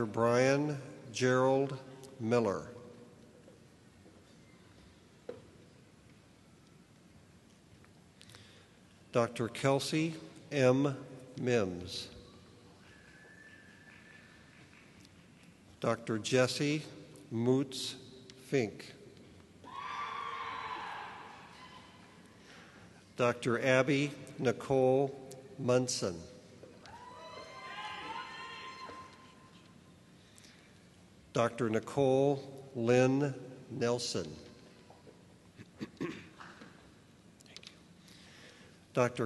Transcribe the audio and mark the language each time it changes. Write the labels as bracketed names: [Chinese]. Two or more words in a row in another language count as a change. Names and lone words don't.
[English] Brian Gerald Miller. Dr. Kelsey M. Mims. Dr. Jesse Moots Fink. Dr. Abby Nicole Munson. Dr. Nicole Lynn Nelson. Dr.